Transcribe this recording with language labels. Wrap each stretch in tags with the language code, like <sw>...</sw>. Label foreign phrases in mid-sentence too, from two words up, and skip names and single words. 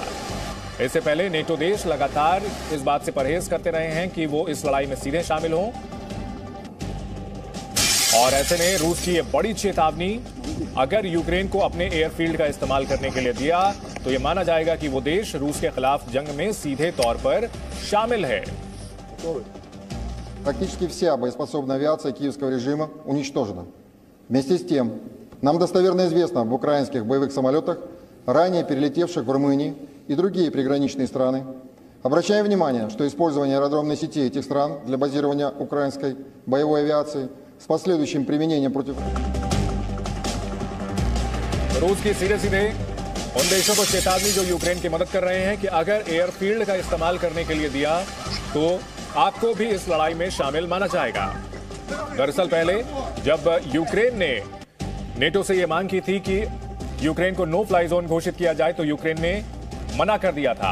<hi>इससे पहले नेटो देश लगातार इस बात से परहेज करते रहे हैं कि वो इस लड़ाई में सीधे शामिल हों और ऐसे में रूस की ये बड़ी चेतावनी, अगर यूक्रेन को अपने एयरफील्ड का इस्तेमाल करने के लिए दिया तो ये माना जाएगा कि वो देश रूस के खिलाफ जंग में सीधे तौर पर शामिल है।</hi> <ru>Практически вся боеспособная авиация киевского режима уничтожена. Вместе с тем, нам достоверно известно об украинских боевых самолетах, ранее перелетевших в Румынии и другие приграничные страны. Обращаем внимание, что использование аэродромной сети этих стран для базирования украинской боевой авиации с последующим применением против...</ru> <hi>रूस की सीधे उन देशों को चेतावनी जो यूक्रेन की मदद कर रहे हैं कि अगर एयरफील्ड का इस्तेमाल करने के लिए दिया तो आपको भी इस लड़ाई में शामिल माना जाएगा। दरअसल पहले जब यूक्रेन ने नेटो से यह मांग की थी कि यूक्रेन को</hi> <en>no fly zone</en> <hi>घोषित किया जाए तो यूक्रेन ने मना कर दिया था।</hi>